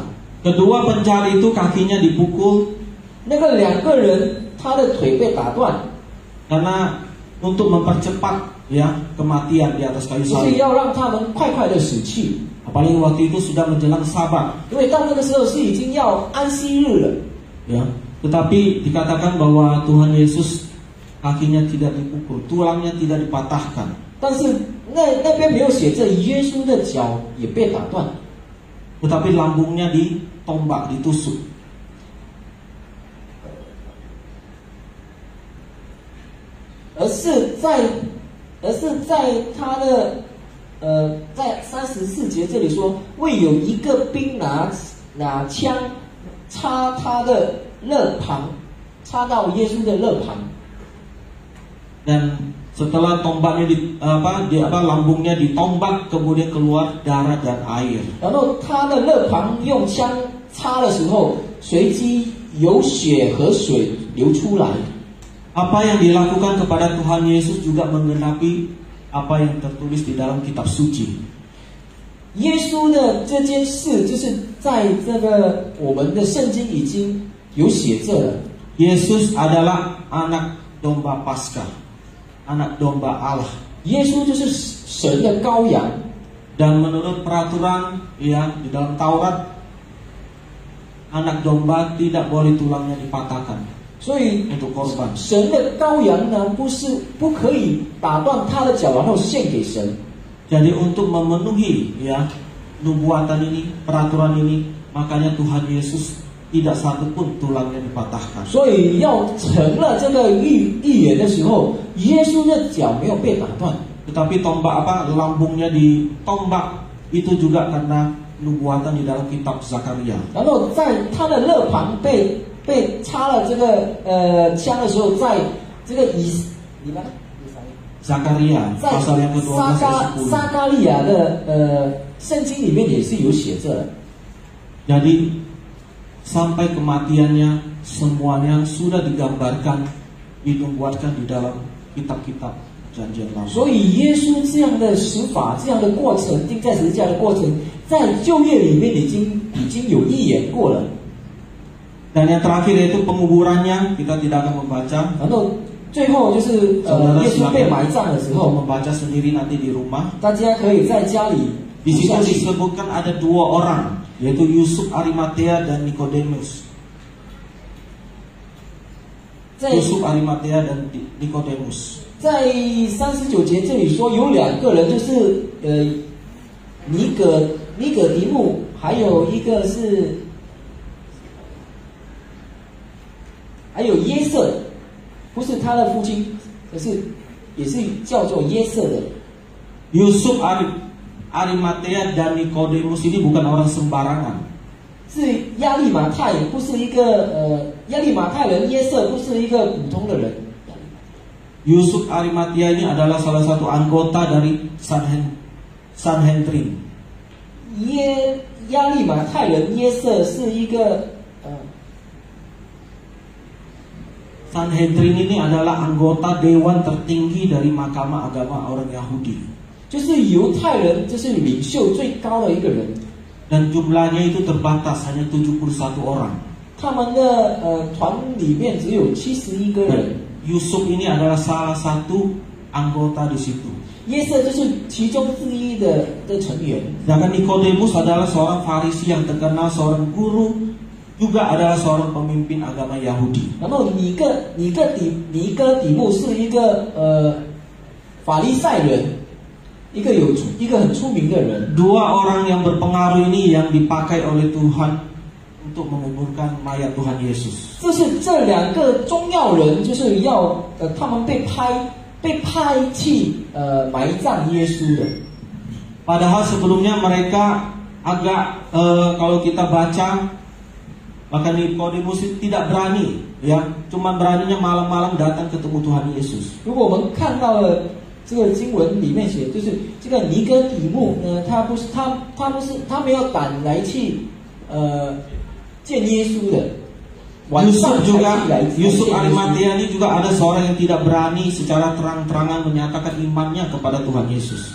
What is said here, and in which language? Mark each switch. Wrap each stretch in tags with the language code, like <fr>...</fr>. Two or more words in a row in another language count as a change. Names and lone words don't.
<id>Kedua pencari itu kakinya dipukul</id> <zh>那个两个人他的腿被打断，</zh> <id>karena untuk mempercepat ya kematian di atas kayu</id> <zh>就是</zh> <id>salib.</id> <zh>要让他们快快的死去。</zh> <id>Apalagi waktu itu sudah menjelang Sabat,</id> <zh>因为到那个时候是已经要安息日了，</zh> <id>ya. Tetapi dikatakan bahwa Tuhan Yesus kakinya tidak dipukul, tulangnya tidak dipatahkan.</id> <zh>但是那边没有写着耶稣的脚也被打断，</zh> <id>Tetapi lambungnya ditombak, ditusuk.</id> <zh>而是在他的在34节这里说，未有一个兵拿枪插他的肋旁，插到耶稣的肋旁。</zh> <id>Dan setelah tombaknya lambungnya ditombak, kemudian keluar darah dan air.</id> <zh>然后他的肋旁用枪插的时候，随即有血和水流出来。</zh> <id>Apa yang dilakukan kepada Tuhan Yesus juga menggenapi apa yang tertulis di dalam kitab suci.</id> <zh>耶稣的这件事，就是在这个我们的圣经已经有写着了。</zh> <id>Yesus adalah anak domba Paskah, anak domba Allah.</id> <zh>耶稣就是神的羔羊，</zh> <id>Dan menurut peraturan yang di dalam Taurat, anak domba tidak boleh tulangnya dipatahkan</id> <zh>所以</zh> <id>untuk korban.</id> <zh>神的羔羊呢，不可以打断他的脚，然后献给神。</zh> <id>Jadi untuk memenuhi ya nubuatan ini, peraturan ini, makanya Tuhan Yesus tidak satu pun tulangnya dipatahkan.</id> <zh>所以要成了这个预言的时候，耶稣的脚没有被打断。</zh> <id>Tetapi tombak lambungnya ditombak itu juga karena nubuatan di dalam kitab Zakaria.</id> <zh>然后在他的肋旁被插了这个枪的时候，在这个 Zakaria 在</zh> <id>pasal yang ke-12 ayat 10.</id> <zh>撒迦利亚的圣经里面也是有写着的。</zh> <id>Jadi sampai kematiannya semuanya sudah digambarkan, dinubuatkan di dalam kitab-kitab perjanjian lama.</id> <zh>所以耶稣这样的死法，这样的过程，钉在十字架的过程，在旧约里面已经有预言过了。</zh> <id>Dan yang terakhir yaitu penguburannya, kita tidak akan membaca.</id> <zh>然后最后就是耶稣被埋葬的时</zh> <id>Mau</id> <zh>候，</zh> <id>membaca sendiri nanti di rumah.</id> <zh>大家可以在家里</zh> <id>Di</id> <zh>读</zh> <id>situ</id> <zh>下去。</zh> <id>disebutkan ada dua orang, yaitu Yusuf Arimatea dan Nikodemus.</id> <zh>在</zh> <id>Yusuf Arimatea dan Nikodemus.</id> <zh>在39节这里说有两个人，就是尼葛迪木，还有一个是还有耶瑟，不是他的父亲，可是也是叫做耶瑟的。</zh> <id>Yusuf Arimatea dan Nikodemus ini bukan orang sembarangan.</id> <zh>是亚利马太，不是一个亚利马太人约瑟，不是一个普通的人。</zh> <id>Yusuf Arimatia ini adalah salah satu anggota dari Sanhedrin.</id> <zh>亚利马太人约瑟是一个</zh> <id>Sanhedrin ini adalah anggota dewan tertinggi dari mahkamah agama orang Yahudi.</id> <zh>就是犹太人，就是领袖最高的一个人。</zh> <id>Dan jumlahnya itu terbatas, hanya 71 orang.</id> <zh>他们的团里面只有71个人。</zh> <id>Yusuf ini adalah salah satu anggota di situ.</id> <zh>约瑟就是其中之一的成员。</zh> <id>Sedangkan Nikodemus adalah seorang Farisi yang terkenal, seorang guru, juga adalah seorang pemimpin agama Yahudi.</id> <zh>然后尼哥底母是一个法利赛人，一个很出名的人。</zh> <id>Dua orang yang berpengaruh ini yang dipakai oleh Tuhan untuk menguburkan mayat Tuhan Yesus.</id> <zh>就是这两个重要人，就是要他们被派去埋葬耶稣的。</zh> <id>Padahal sebelumnya mereka agak kalau kita baca, maka Nikodemus tidak berani, ya, cuma beraninya malam-malam datang ketemu Tuhan Yesus.</id> <zh>如果我们看到了这个经文里面写，就是这个尼哥底母呢，他没有胆来去见耶稣的。</zh> <id>Yusuf Arimatia ini juga ada seorang yang tidak berani secara terang-terangan menyatakan imannya kepada Tuhan Yesus.</id>